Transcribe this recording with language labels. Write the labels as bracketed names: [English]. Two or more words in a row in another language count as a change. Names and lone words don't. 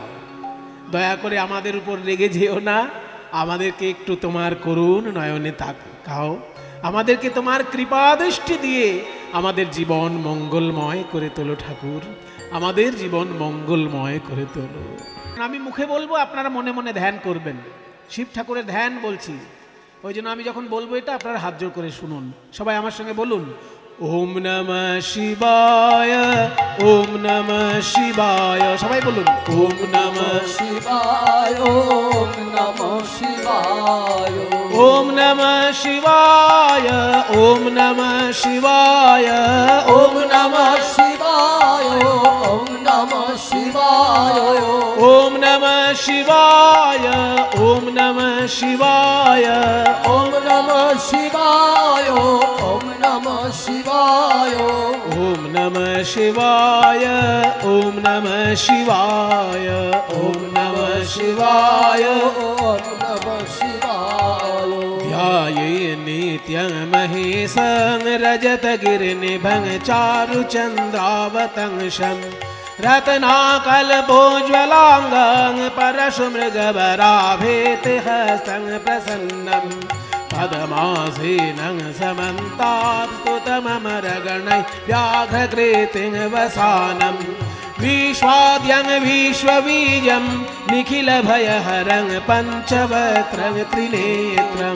[Bangla] দয়া করে আমাদের উপর রেগে যেও না, আমাদেরকে একটু তোমার করুণ নয়নে তাকাও, আমাদেরকে তোমার কৃপা দৃষ্টি দিয়ে আমাদের জীবন মঙ্গলময় করে তোলো ঠাকুর, আমাদের জীবন মঙ্গলময় করে তোলো। আমি মুখে বলবো, আপনারা মনে মনে ধ্যান করবেন। শিব ঠাকুরের ধ্যান বলছি, ওই জন্য আমি যখন বলবো এটা আপনারা হাত জোড় করে শুনুন। সবাই আমার সঙ্গে বলুন, [Sanskrit] ওম নমঃ শিবায়, ওম নমঃ শিবায়। [Bangla] সবাই বলুন, [Sanskrit] ওম নমঃ শিবায়, ওম নমঃ শিবায়, ওম নমঃ শিবায়, ওম নমঃ শিবায়, ওম নমঃ শিবায়, ওম নমঃ শিবায়, ওম নমঃ শিবায়, ওম নমঃ শিবায়, ওম নমঃ শিবায়, ওম নমঃ শিবায়, ওম নমঃ শিবায়, ওম নমঃ শিবায়, ওম নমঃ শিবায়, ওম নমঃ শিবায়। ধ্যায়ে নিত্যং মহেশং রজতगिरिनिभं चारुचन्द्रावतंसं रत्नाकल्पोज्ज्वलाङ्गं परशुमृगवराभेतिहस्तं प्रसन्नं पद्मासीनं समन्तास्तुतममरगणैः व्याघ्रकृतिं वसानं विश्वाद्यं विश्वबीजं निखिलभयहरं पञ्चवक्त्रं त्रिनेत्रम्।